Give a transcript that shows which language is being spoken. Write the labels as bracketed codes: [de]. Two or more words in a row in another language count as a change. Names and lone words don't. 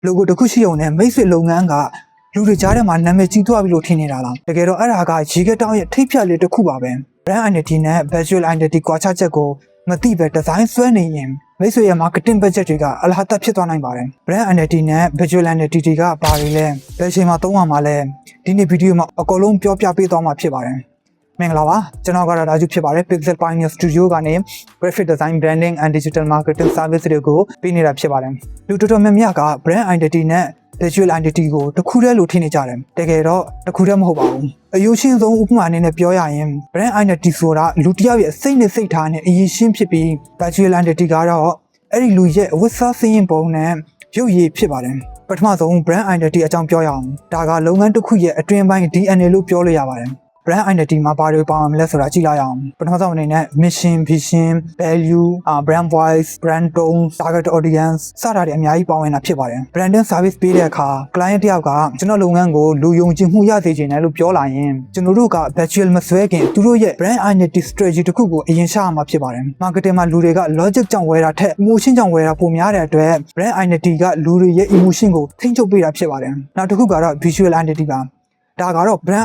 [my] logo တစ်ခုရှိုံနဲ့မိတ်ဆွေလုပ်ငန်းကလူတွေကြားထဲမှာနာမည်ကြီးသွားပြီလို့ထင်နေတာလားတကယ်တော့အဲ့ဒါကရေကတောင်းရဲ့ထိပ်ဖြတ်လေးတစ်ခုပါပဲ [en] brand identity [my] နဲ့ [en] visual identity [my] ကွာခြားချက်ကိုမသိပဲ design ဆွဲနေရင်မိတ်ဆွေရဲ့ [en] marketing budget [my] တွေကအလဟတဖြစ်သွားနိုင်ပါတယ် [en] brand identity [my] နဲ့ [en] visual identity [my] တွေကဘာတွေလဲဘယ်ချိန်မှာသုံးရမှာလဲဒီ နေ့ဗီဒီယိုမှာအကုန်လုံးပြောပြပေးသွားမှာဖြစ်ပါတယ်မင်္ဂလာပါကျွန်တော်ကတော့ဒါကျဖြစ်ပါတယ် Pixel Pioneer Studio ကနေ [en] graphic design branding and digital marketing service [my] တွေကိုပေးနေတာဖြစ်ပါတယ်လူတော်တော်များများက [en] brand identity [my] နဲ့ [en] visual identity [my] ကိုတစ်ခုတည်းလို့ထင်နေကြတယ်တကယ်တော့တစ်ခုတည်းမဟုတ်ပါဘူးအယူရှင်းဆုံးဥပမာအနေနဲ့ပြောရရင် [en] brand identity [my] ဆိုတာလူတစ်ယောက်ရဲ့စိတ်နဲ့စိတ်ထားနဲ့အရင်ရှင်းဖြစ်ပြီး [en] visual identity [my] ကတော့အဲ့ဒီလူရဲ့ဝတ်စားစင်းရင်ပုံနဲ့ရုပ်ရည် ဖြစ်ပါတယ်ပထမဆုံး [en] brand identity [my] အကြောင်းပြောရအောင်ဒါကလုပ်ငန်းတစ်ခုရဲ့အတွင်းပိုင်း DNA လို့ပြောလို့ရပါတယ် [en] brand identity [my] မှာဘာတွေပါဝင်မလဲဆိုတာကြ ည့်လိုက်အောင်ပထမဆုံးအနေနဲ့ [en] mission vision value brand voice brand tone target audience [my] စတာတွေအများကြီးပါဝင်တာဖြစ်ပါတယ် [en] branding service [my] ပေးတဲ့အခါ client တယောက်ကကျွန်တော်လုပ်ငန်းကိုလူယုံကြည်မှုရစေချင်တယ်လို့ပြောလာရင်ကျွန်တော်တို့က virtual မဆွဲခင်သူတို့ရဲ့ [en] brand identity strategy [my] တစ်ခုကိုအရင်ရှာရမှာဖြစ်ပါတယ် marketing မှာလူတွေက logic ကြောင့်ဝယ်တာထက် emotion ကြောင့်ဝယ်တာပိုများတဲ့အတွက် [en] brand identity [my] ကလူတွေရဲ့ emotion ကိုထိန်းချုပ်ပေးတာဖြစ်ပါတယ်နောက်တစ်ခုကတော့ [en] visual identity [my] ပါဒါကတော့ brand